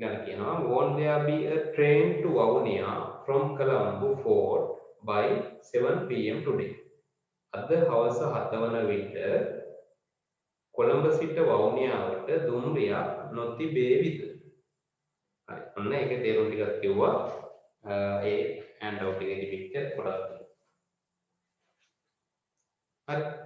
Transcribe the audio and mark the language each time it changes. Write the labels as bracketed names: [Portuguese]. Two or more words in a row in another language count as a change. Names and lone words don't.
[Sinhala] ඊළඟ කියනවා [English] won't there be a train to Vavuniya from Colombo Fort by 7 pm today. [Sinhala] අද හවස 7 වන විට කොළඹ සිට වවුනියාවට දුම්රියක් නොතිබේවිද? හරි. ඔන්න ඒකේ තේරුම් ටිකක් කිව්වා. ඒ [English] hand out [Sinhala] එකේ තිබිච්ච කොටස්. හරි.